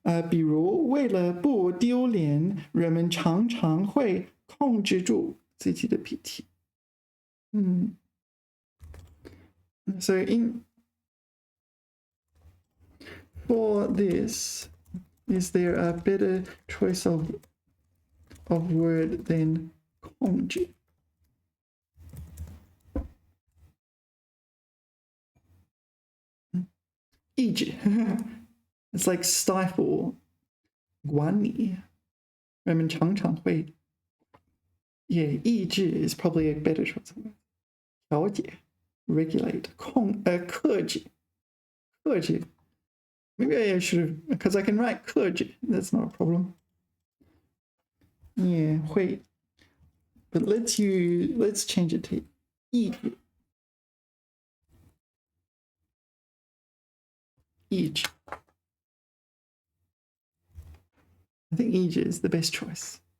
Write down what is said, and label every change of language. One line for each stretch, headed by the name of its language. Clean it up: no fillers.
Chinese: 比如为了不丢脸，人们常常会控制住自己的脾气。
English: So for this, is there a better choice of word than 控制？
Chinese: 抑制，
English: It's like stifle，
Chinese: 管理，人们常常会。
English: Yeah, 抑制 is probably a better choice of word. 调节 regulate 克制 maybe I should have, because I can write 克制 that's not a problem. Yeah, 会 but let's change it to 抑制I think 抑制 is the best choice.